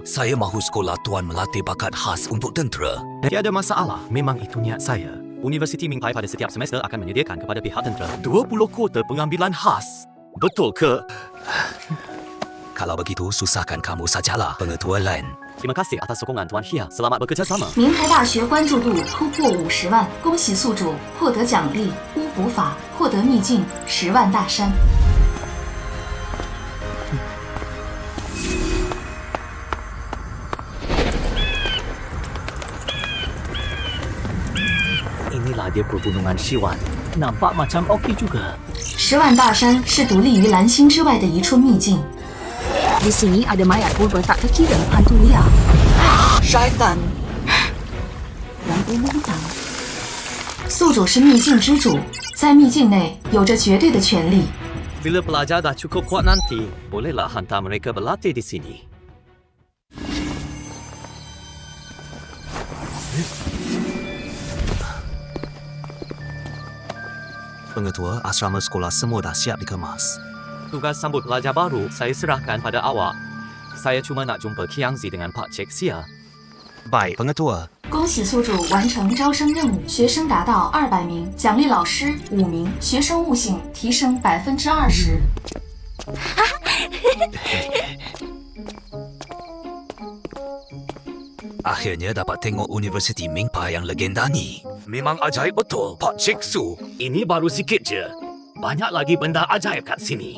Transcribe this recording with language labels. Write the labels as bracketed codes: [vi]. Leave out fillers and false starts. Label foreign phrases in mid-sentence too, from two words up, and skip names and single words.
[ms] Saya mahu sekolah Tuan melatih bakat khas untuk tentera. Tiada masalah, memang itu niat saya. Universiti Mingpai pada setiap semester akan menyediakan kepada pihak tentera 20 kuota pengambilan khas. Betul ke? Kalau begitu, susahkan kamu sajalah, Pengetua Lan. Terima kasih atas sokongan Tuan Xia. Selamat bekerjasama. [zh] 名牌大学关注度突破50万，恭喜宿主获得奖励巫卜法，获得秘境10万大山。 [ms] Inilah dia pergunungan Siwan. Nampak macam okey juga. [zh] 10 万大山是独立于蓝星之外的一处秘境。 [ms] Di sini ada mayat purba tak terkira hantu liar. Syaitan. [zh] 蓝波梦党。宿主是秘境之主，在秘境内有着绝对的权利。 [ms] Bila pelajar dah cukup kuat nanti, bolehlah hantar mereka berlatih di sini. Pengetua, asrama sekolah semua dah siap dikemas. Tugas sambut pelajar baru saya serahkan pada awak. Saya cuma nak jumpa Kiang Zi dengan Pak Cik Sia. Baik, Pengetua. [zh] 恭喜宿主完成招生任务，学生达到200名，奖励老师5名，学生悟性提升20%。 [ms] Akhirnya dapat tengok Universiti Mingpai yang legenda ni. Memang ajaib betul, Pak Cik Su. Ini baru sikit je. Banyak lagi benda ajaib kat sini.